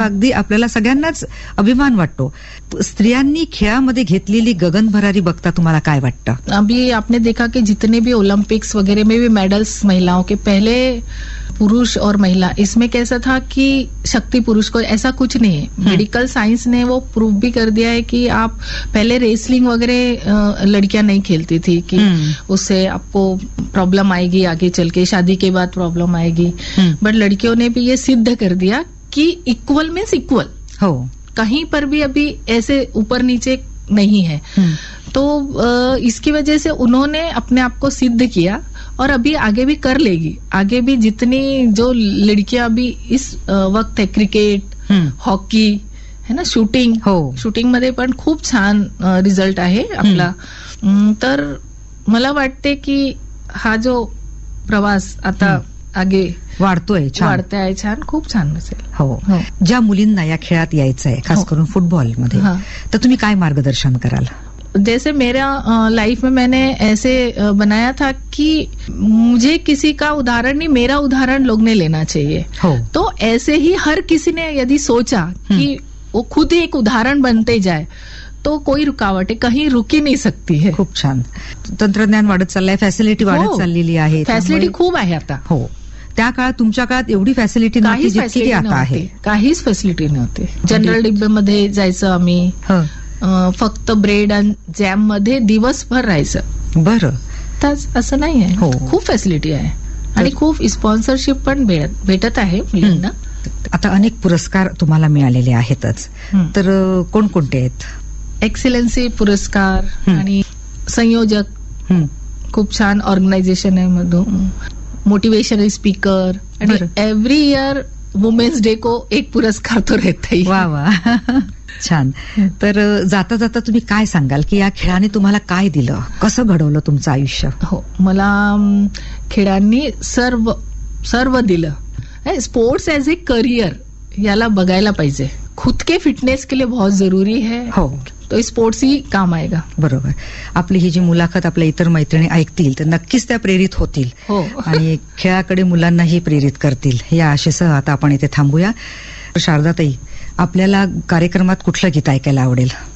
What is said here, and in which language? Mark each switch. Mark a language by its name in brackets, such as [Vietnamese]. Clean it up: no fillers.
[Marathi] अगदी आपल्याला सगळ्यांनाच अभिमान वाटतो. स्त्रियांनी खेळामध्ये घेतलेली गगनभरारी बघता तुम्हाला काय वाटतं? [Hindi] अभी आपने देखा कि जितने भी ओलंपिक्स वगैरह में भी मेडल्स महिलाओं के, पहले पुरुष और महिला इसमें कैसा था कि शक्ति पुरुष को, ऐसा कुछ नहीं है. मेडिकल साइंस ने वो प्रूव भी कर दिया है कि आप पहले रेसलिंग वगैरह लड़कियां नहीं खेलती थी कि उससे आपको प्रॉब्लम आएगी आगे चल के, शादी के बाद प्रॉब्लम आएगी. बट लड़कियों ने भी ये सिद्ध कर दिया कि इक्वल मीन्स इक्वल, कहीं पर भी अभी ऐसे ऊपर नीचे नहीं है. तो इसकी वजह से उन्होंने अपने आप को सिद्ध किया और अभी आगे भी कर लेगी. आगे भी जितनी जो लड़कियां अभी इस वक्त है, क्रिकेट, हॉकी है ना, शूटिंग, [Marathi] शूटिंग मध्ये पण खूप छान रिजल्ट आहे आपला. तर मला वाटते की हा जो प्रवास आता आगे वाढतोय, वाढतोय छान, खूप छान असेल. हो, ज्या मुलींना या खेळात यायचंय खास करून फुटबॉल मध्ये, तर तुम्ही काय मार्गदर्शन कराल? [Hindi] जैसे मेरा लाइफ में मैंने ऐसे बनाया था कि मुझे किसी का उदाहरण नहीं, मेरा उदाहरण लोग ने लेना चाहिए. तो ऐसे ही हर किसी ने यदि सोचा कि वो खुद ही एक उदाहरण बनते जाए तो कोई रुकावट है, कहीं रुकी नहीं सकती है. [Marathi] खूब छान. तंत्रज्ञान वाढत चाललंय, फैसिलिटी वाढत चाललेली आहे, फैसिलिटी खूब आहे आता. हो, त्या काळात तुमच्या काळात एवढी फॅसिलिटी नव्हती जितकी आता आहे. काहीच फॅसिलिटी नव्हती. जनरल डिब्बे मध्ये जायचं आम्ही, फक्त ब्रेड अँड जॅम मध्ये दिवसभर राहायचं. बरं, तर असं नाही आहे. खूप फॅसिलिटी आहे आणि खूप स्पॉन्सरशिप पण भेटत आहे मुलींना. आता अनेक पुरस्कार तुम्हाला मिळालेले आहेतच, तर कोणकोणते आहेत? एक्सिलन्सी पुरस्कार आणि संयोजक, खूप छान ऑर्गनायझेशन आहे मधून, मोटिवेशनल स्पीकर, आणि एव्हरी इयर वुमेन्स डे [Hindi] को एक पुरस्कार तो रहता ही. [Marathi] वा वा छान. तर जाता जाता तुम्ही काय सांगाल की या खेळाने तुम्हाला काय दिलं, कसं घडवलं तुमचं आयुष्य? हो, मला खेळांनी सर्व दिलं. स्पोर्ट्स एज ए करियर याला बघायला पाहिजे. [Hindi] खुद के फिटनेस के लिए बहुत जरूरी है. [Marathi] हो, [Hindi] तो स्पोर्ट्स ही काम आएगा. [Marathi] बरोबर. आपली ही जी मुलाखत आपल्या इतर मैत्रिणी ऐकतील तर नक्कीच त्या प्रेरित होतील. हो, आणि खेळाकडे मुलांनाही प्रेरित करतील या आशेसह आता आपण इथे थांबूया. शारदाताई, आपल्याला कार्यक्रमात कुठलं गीत ऐकायला आवडेल?